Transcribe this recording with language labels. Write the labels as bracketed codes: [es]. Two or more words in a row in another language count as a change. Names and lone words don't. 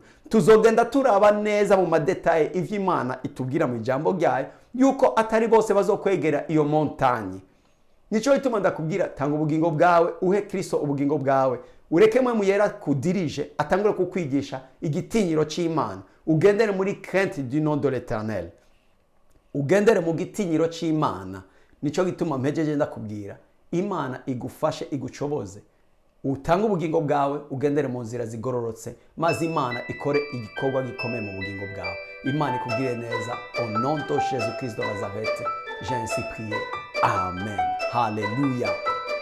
[rn] Tuzogenda turaba neza mu madetaye ivy'Imana itubwira mu ijambo ryayo yuko atari bose bazokwegera iyo montagne. Nico gituma ndakubwira, tanga ubugingo bwawe, uhe Kristo ubugingo bwawe, ureke mwe muyera kudirije atangure kukwigisha igitinyiro c'Imana, ugendere muri [fr] crainte du nom de l'Éternel, [rn] ugendere mu gitinyiro c'Imana. Nico gituma mpejeje ndakubwira, Imana igufashe igucoboze, utanga ubugingo bwawe, ugendere mu nzira zigororotse, maze Imana ikore igikorwa gikomeye mu bugingo bwawe. Imana ikubwire neza. [fr] Au nom de Jésus Christ de Nazareth, j'ai ainsi prié. Amen. Hallelujah.